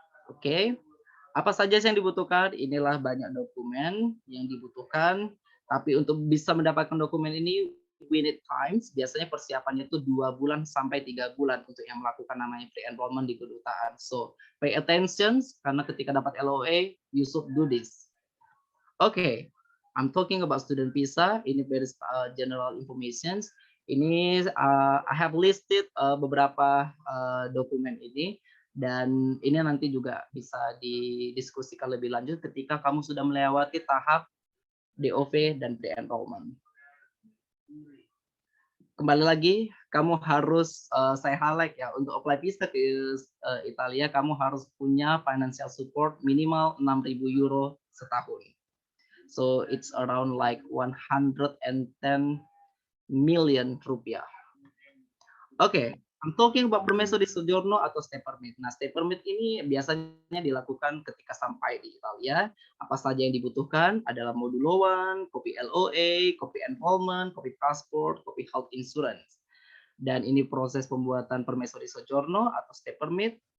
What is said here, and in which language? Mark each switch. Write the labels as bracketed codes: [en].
[id] Oke, apa saja yang dibutuhkan? Inilah banyak dokumen yang dibutuhkan. Tapi untuk bisa mendapatkan dokumen ini, [en] we need times. [id] Biasanya persiapannya itu 2 bulan sampai 3 bulan untuk yang melakukan namanya pre-enrollment di kedutaan. [en] So, pay attention, [id] karena ketika dapat [en] LOA, you should do this. Okay, I'm talking about student visa. Ini very general information. [id] Ini [en] I have listed [id] beberapa dokumen ini. Dan ini nanti juga bisa didiskusikan lebih lanjut ketika kamu sudah melewati tahap DOV dan pre-enrollment. Kembali lagi, kamu harus, saya highlight ya, untuk apply visa ke Italia, kamu harus punya financial support minimal 6.000 euro setahun. [en] So, it's around like 110 million rupiah. Oke. I'm talking about permesso di soggiorno atau stay permit. [id] Nah, stay permit ini biasanya dilakukan ketika sampai di Italia. Apa saja yang dibutuhkan adalah modulo 1, kopi LOA, kopi enrollment, kopi passport, kopi health insurance. Dan ini proses pembuatan permesso di soggiorno atau stay permit.